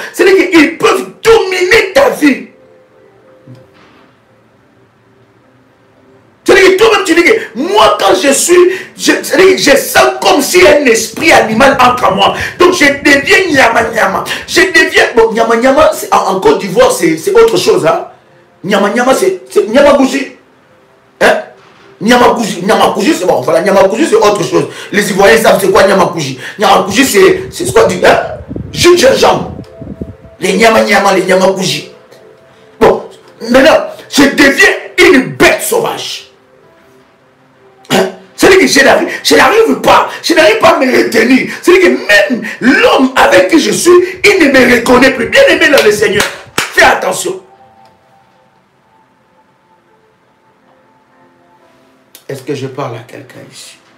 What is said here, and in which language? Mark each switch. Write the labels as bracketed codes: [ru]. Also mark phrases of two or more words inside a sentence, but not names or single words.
[fr] C'est-à-dire qu'ils peuvent dominer ta vie. C'est-à-dire que toi-même tu dis que moi quand je sens comme si un esprit animal entre en moi. Donc je deviens nyama-nyama. Je deviens... Bon, nyama-nyama, en Côte d'Ivoire, c'est autre chose. Hein? Nyama-nyama, c'est nyama-bougie. Hein? Nyama-bougie, c'est bon. Voilà, nyama-bougie, c'est autre chose. Les Ivoiriens savent c'est quoi nyama-bougie. Nyama-bougie, c'est ce qu'on dit. Hein? Jus de gingembre. Les nyama-nyama, les nyama-bougie. Bon, maintenant, je deviens une bête sauvage. C'est-à-dire que je n'arrive pas à me retenir. C'est-à-dire que même l'homme avec qui je suis, il ne me reconnaît plus. Bien aimé dans le Seigneur, fais attention. Est-ce que je parle à quelqu'un ici?